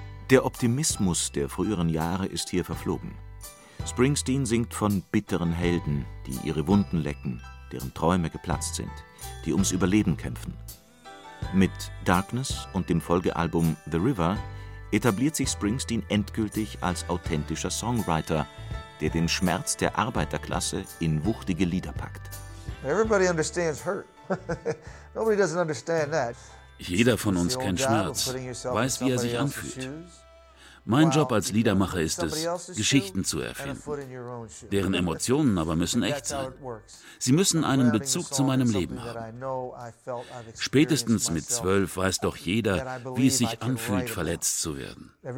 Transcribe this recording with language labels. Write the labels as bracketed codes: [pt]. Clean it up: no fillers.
[de] Der Optimismus der früheren Jahre ist hier verflogen. Springsteen singt von bitteren Helden, die ihre Wunden lecken, deren Träume geplatzt sind, die ums Überleben kämpfen. Mit Darkness und dem Folgealbum The River etabliert sich Springsteen endgültig als authentischer Songwriter, der den Schmerz der Arbeiterklasse in wuchtige Lieder packt. [en] Everybody understands hurt. Nobody doesn't understand that. [de] Jeder von uns kennt Schmerz, weiß, wie er sich anfühlt. Mein Job als Liedermacher ist es, Geschichten zu erfinden. Deren Emotionen aber müssen echt sein. Sie müssen einen Bezug zu meinem Leben haben. Spätestens mit 12 weiß doch jeder, wie es sich anfühlt, verletzt zu werden.